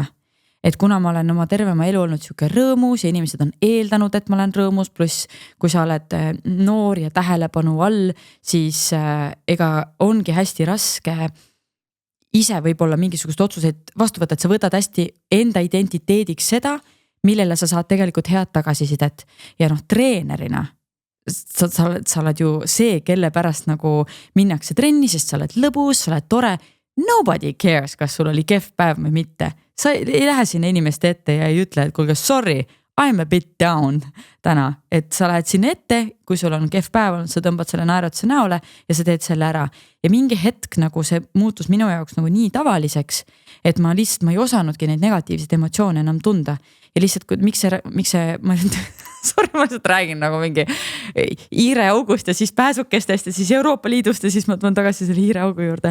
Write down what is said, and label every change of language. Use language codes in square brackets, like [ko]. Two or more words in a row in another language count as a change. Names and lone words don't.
[et] Et kuna ma olen oma tervema elu olnud siuke rõõmus ja inimesed on eeldanud, et ma olen rõõmus, pluss kui sa oled noor ja tähelepanu all, siis ega ongi hästi raske ise võib-olla mingisugust otsuseid vastu võtta, et sa võtad hästi enda identiteediks seda, millele sa saad tegelikult head tagasisidet. Ja treenerina, sa oled ju see, kelle pärast nagu minnakse trenni, sest sa oled lõbus, sa oled tore. [en] Nobody cares, [et] kas sul oli kehv päev või mitte. Sa ei lähe sinna inimeste ette ja ei ütle, et kuulge, [en] sorry, I'm a bit down täna. [et] Et sa lähed sinna ette, kui sul on kehv päev, sa tõmbad selle naeratuse näole ja sa teed selle ära. Ja mingi hetk nagu see muutus minu jaoks nagu nii tavaliseks, et ma ei osanudki neid negatiivseid emotsioone enam tunda. Ja lihtsalt, miks see ma lihtsalt räägin nagu mingi hiireaugust ja siis pääsukestest ja siis Euroopa Liidust ja siis ma tulen tagasi selle hiireaugu juurde.